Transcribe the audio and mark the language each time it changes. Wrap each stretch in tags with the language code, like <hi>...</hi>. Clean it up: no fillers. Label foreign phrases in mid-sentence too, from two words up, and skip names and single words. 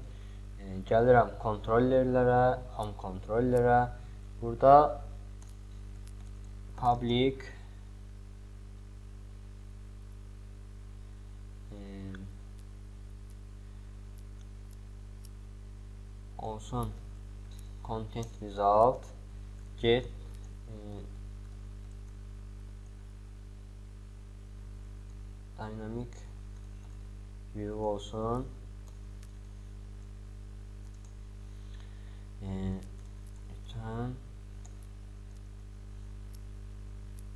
<az>Gəlirəm kontrollerlərə, home kontrollerə. Burada public</az> <en>olsun content result get dynamic view olsun return</en>